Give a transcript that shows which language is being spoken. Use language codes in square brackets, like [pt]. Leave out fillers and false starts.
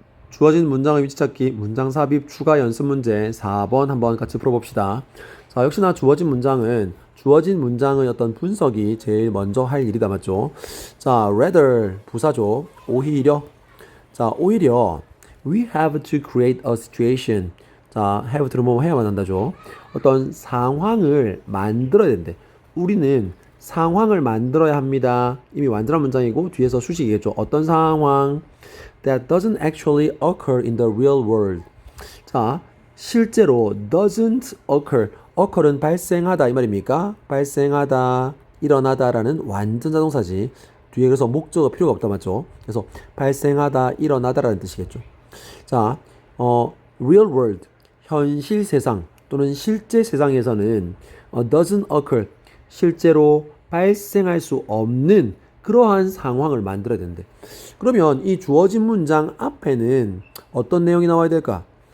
[ko] 주어진 문장의 위치 찾기, 문장 삽입, 추가 연습 문제 4번 한번 같이 풀어봅시다. 자, 역시나 주어진 문장의 어떤 분석이 제일 먼저 할 일이다, 맞죠? 자, rather 부사죠. 오히려. 자, 오히려 [en] we have to create a situation. [ko] 자, have to를 뭐 해야만 한다죠. 어떤 상황을 만들어야 된대. 우리는 상황을 만들어야 합니다. 이미 완전한 문장이고 뒤에서 수식이겠죠. 어떤 상황? [en] That doesn't actually occur in the real world. [ko] 자, 실제로 doesn't occur. occur은 발생하다 이 말입니까? 발생하다, 일어나다라는 완전 자동사지. 뒤에 그래서 목적어 필요가 없다 맞죠? 그래서 발생하다, 일어나다라는 뜻이겠죠. 자, real world, 현실 세상 또는 실제 세상에서는 doesn't occur, 실제로 발생할 수 없는 그러한 상황을 만들어야 되는데, 그러면 이 주어진 문장 앞에는 어떤 내용이 나와야 될까?